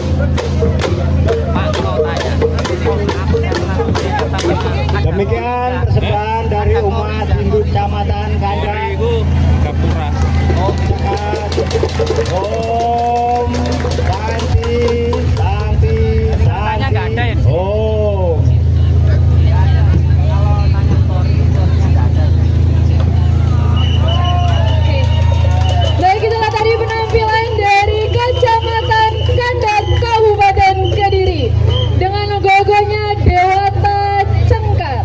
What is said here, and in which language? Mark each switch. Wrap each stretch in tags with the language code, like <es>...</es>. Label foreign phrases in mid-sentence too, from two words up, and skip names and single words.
<id>Demikian persembahan dari umat Hindu Kecamatan Kandang. Gapura.</id> <sa>Om Santi Santi Santi. Om.</sa> <id>Baik, itulah tadi penampilan dari Kecamatan Kandang Kabupaten Kediri dengan logonya Dewata Cengkar.</id>